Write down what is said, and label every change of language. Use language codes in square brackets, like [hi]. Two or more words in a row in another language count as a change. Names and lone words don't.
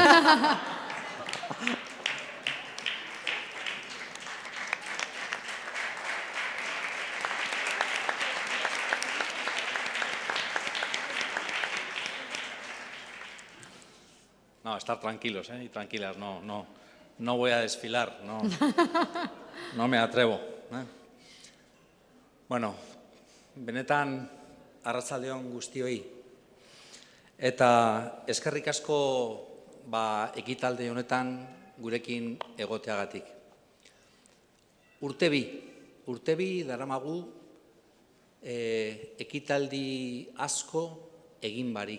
[es] No, estar tranquilos y tranquilas, no voy a desfilar, no me atrevo. [eu] Bueno, benetan arratsalde on guztioi. Eta eskerrik asko ekitaldi honetan gurekin egoteagatik. Urte bi daramagu ekitaldi asko egin barik.